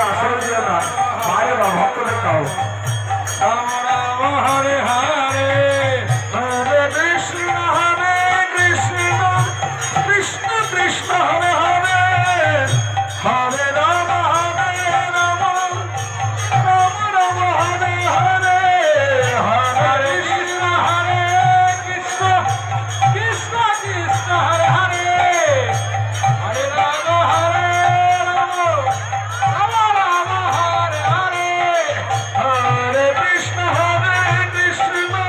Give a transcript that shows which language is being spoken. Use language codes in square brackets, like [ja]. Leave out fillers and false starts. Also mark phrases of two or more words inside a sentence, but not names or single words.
[bn] আসলে দিও না, মায়ের বা ভক্তদের কাউ। [sa] রাম রাম হরে হরে, হরে কৃষ্ণ হরে কৃষ্ণ, কৃষ্ণ কৃষ্ণ হরে হরে, হরে রাম হরে রাম, রাম রাম হরে হরে, হরে কৃষ্ণ হরে কৃষ্ণ, কৃষ্ণ কৃষ্ণ হরে হরে, হরে রাম হরে রাম, রাম রাম হরে হরে, হরে কৃষ্ণ হরে কৃষ্ণ,